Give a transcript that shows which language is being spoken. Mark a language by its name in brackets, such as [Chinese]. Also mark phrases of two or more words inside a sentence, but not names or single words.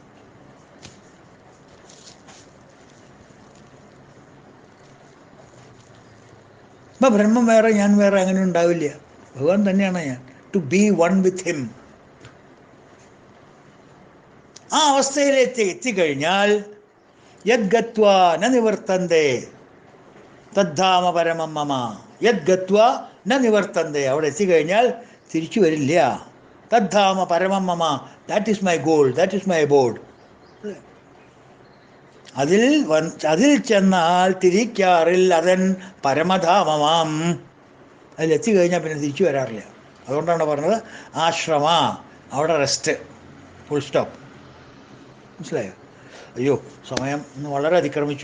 [Malayalam] അപ്പം ബ്രഹ്മം വേറെ ഞാൻ വേറെ അങ്ങനെ ഉണ്ടാവില്ല, ഭഗവാൻ തന്നെയാണ് ഞാൻ. [English] to be one with him. [Malayalam] ആ അവസ്ഥയിലേക്ക് എത്തിക്കഴിഞ്ഞാൽ [Sanskrit] യദ്ഗത്വാ ന നിവർത്തന്തേ തദ്ധാമ പരമം മമ. യദ്ഗത്വാ ന നിവർത്തന്തേ, [Malayalam] അവിടെ എത്തിക്കഴിഞ്ഞാൽ തിരിച്ചു വരില്ല. [Sanskrit] തദ്ധാമ പരമം മമ, [English] That is my goal, that is my abode. [Malayalam] അതിൽ ചെന്നാൽ തിരിക്കാറിൽ അതൻ പരമധാമമാം. അതിലെത്തി കഴിഞ്ഞാൽ പിന്നെ തിരിച്ചു വരാറില്ല. അതുകൊണ്ടാണ് പറഞ്ഞത് ആശ്രമ, അവിടെ റെസ്റ്റ്, [English] full stop. [Malayalam] മനസ്സിലായോ? അയ്യോ, സമയം ഇന്ന് വളരെ അതിക്രമിച്ചു.